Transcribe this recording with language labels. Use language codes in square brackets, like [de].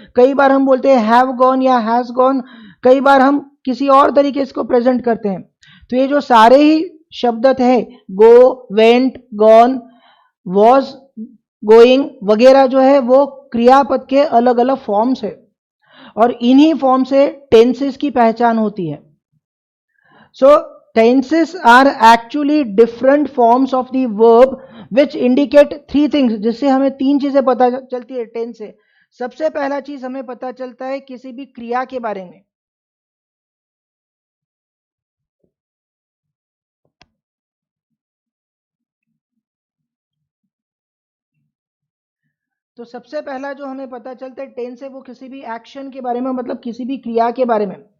[hi] कई बार हम बोलते हैं हैव गॉन या हैज गॉन। कई बार हम किसी और तरीके इसको प्रेजेंट करते हैं। तो ये जो सारे ही शब्द थे, गो, वेंट, गॉन, वॉज गोइंग वगैरह, जो है वो क्रियापद के अलग अलग फॉर्म्स है। और इन्हीं फॉर्म से टेंसेस की पहचान होती है। [en] So tenses are actually different forms of the verb which indicate 3 things, [hi] जिससे हमें 3 चीजें पता चलती है टेंस से। सबसे पहला चीज हमें पता चलता है किसी भी क्रिया के बारे में। तो सबसे पहला जो हमें पता चलता है टेंस है, वो किसी भी एक्शन के बारे में, मतलब किसी भी क्रिया के बारे में।